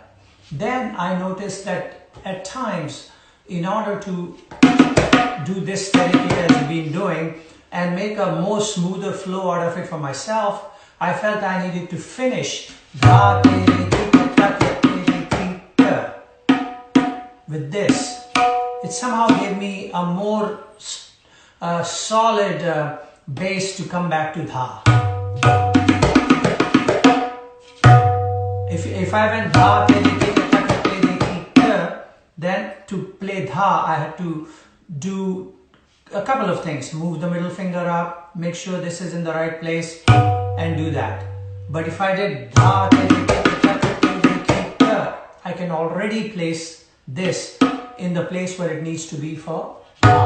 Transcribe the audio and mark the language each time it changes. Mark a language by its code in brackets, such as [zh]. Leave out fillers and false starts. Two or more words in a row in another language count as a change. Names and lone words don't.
[en] Then I noticed that at times, in order to do this technique as I've been doing and make a more smoother flow out of it for myself, I felt I needed to finish with this. It somehow gave me a more solid base to come back to dha. If I went dha tere kita taka tere kita, then to play dha I had to do a couple of things. Move the middle finger up, make sure this is in the right place, and do that. But if I did dha tere kita taka tere kita, I can already place this in the place where it needs to be for dha.